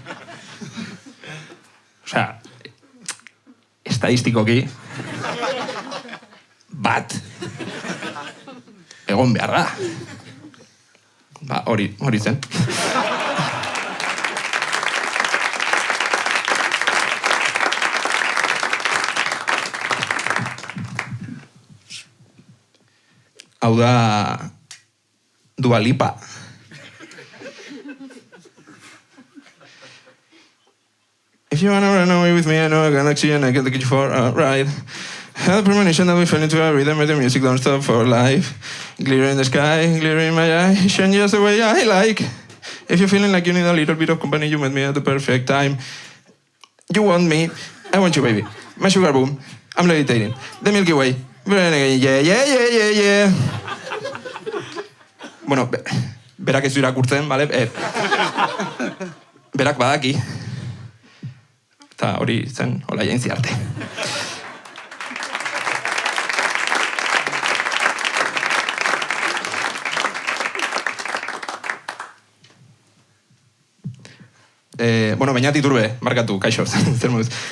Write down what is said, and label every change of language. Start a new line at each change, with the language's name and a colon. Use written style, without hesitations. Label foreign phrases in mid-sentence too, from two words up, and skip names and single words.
Basque: Osea, estadistikoki bat egon behar da. Hori zen. Hau da Dua Lipa.
English: If you wanna run away with me, I know a galaxy and I can take you for a ride. Have the premonition that we fell into a rhythm where the music don't stop for life. Glitter in the sky, glitter in my eye, shine just the way I like. If you're feeling like you need a little bit of company, you met me at the perfect time. You want me, I want you, baby. My sugar boom, I'm levitating. The Milky Way, yeah.
Basque: Bueno, berak ez du irakurtzen, bale? Berak badaki. Eta hori zen, hola jaintzi arte. Bueno, Beñat Iturbe, markatu, kaixo, zer moduz.